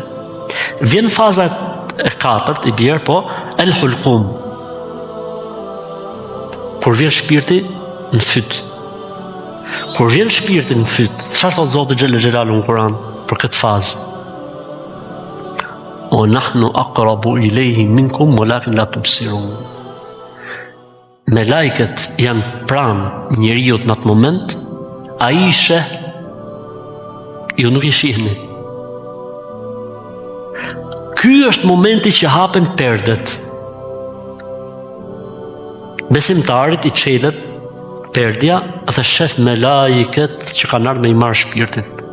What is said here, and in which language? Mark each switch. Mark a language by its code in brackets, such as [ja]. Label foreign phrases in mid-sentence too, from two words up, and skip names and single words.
[sq] Vjen faza e katërt, i bjerë, po, [ar] الحلقوم. [sq] Kur vjen shpirti në fyt. Kur vjen shpirti në fyt, çfarë thot Zoti [ar] جل جلاله [sq] në Kur'an për këtë fazë? [ar] ونحن أقرب إليه منكم ولكن لا تبصرون. [sq] Melajket janë pranë njeriu në atë moment, ai i sheh, ju nuk i shihni. Ky është momenti që hapen perdet. Besimtarit i çelet perdja dhe shef melajket që kanë ardhur me i marrë shpirtin.